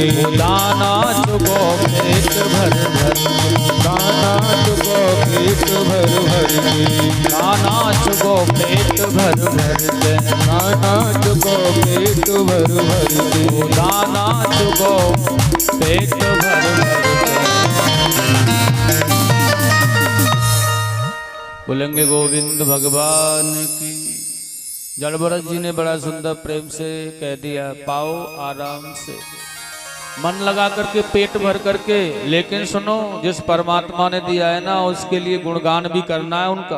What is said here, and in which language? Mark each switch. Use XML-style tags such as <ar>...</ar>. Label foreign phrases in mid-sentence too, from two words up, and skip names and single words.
<hi>दाना चुगो पेट भर भर के, दाना चुगो पेट भर भर के। दाना चुगो पेट भर भर के, दाना चुगो पेट भर भर के। दाना चुगो पेट भर भर के। बोलेंगे गोविंद भगवान की। जड़ भरत जी ने बड़ा सुंदर प्रेम से कह दिया, पाओ आराम से मन लगा करके पेट भर करके। लेकिन सुनो, जिस परमात्मा ने दिया है ना उसके लिए गुणगान भी करना है उनका।</hi>